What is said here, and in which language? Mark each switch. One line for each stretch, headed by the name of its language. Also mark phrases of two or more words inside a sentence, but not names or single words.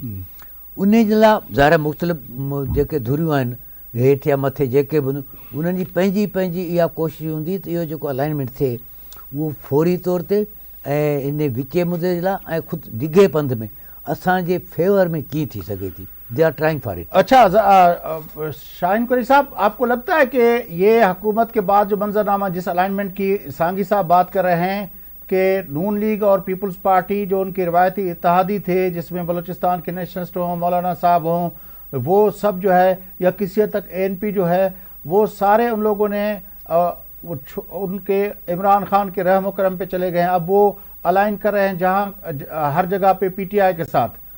Sindhi: उन जे लाइ ज़ाहिर मुख़्तलिफ़ जेके धुरियूं आहिनि हेठि या मथे जेके बि उन्हनि जी पंहिंजी इहा कोशिशि हूंदी त इहो जेको अलाइनमेंट थिए उहो फौरी तौर ते ऐं इन विचे मुदे जे लाइ ऐं ख़ुदि डिघे पंध में असांजे फेवर में कीअं थी सघे थी,
English: They are trying for it.
Urdu: اچھا شاہین قریشی صاحب، آپ کو لگتا ہے کہ یہ حکومت کے بعد جو منظرنامہ جس الائنمنٹ کی سانگھی صاحب بات کر رہے ہیں کہ نون لیگ اور پیپلز پارٹی جو ان کی روایتی اتحادی تھے جس میں بلوچستان کے نیشنلسٹ ہوں، مولانا صاحب ہوں، وہ سب جو ہے یا کسی حد تک ANP جو ہے، وہ سارے ان لوگوں نے ان کے عمران خان کے رحم و کرم پہ چلے گئے ہیں، اب وہ الائن کر رہے ہیں جہاں ہر جگہ پہ PTI کے ساتھ.